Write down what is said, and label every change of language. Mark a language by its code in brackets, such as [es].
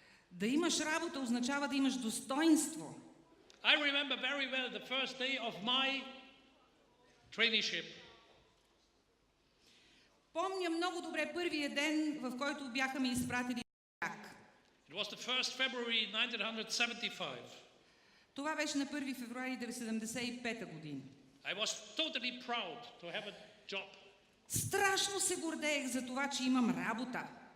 [bg] Да имаш работа означава да имаш достоинство. [en] I remember very well the first day of my traineeship. [bg] Помня много добре първия ден, в който бяха ми изпратили в Ирак. [en] It was the 1st February 1975. [bg] Това беше на 1 февруари 1975 година. [en] I was totally proud to have a job. [bg] Страшно се гордеех за това, че имам работа.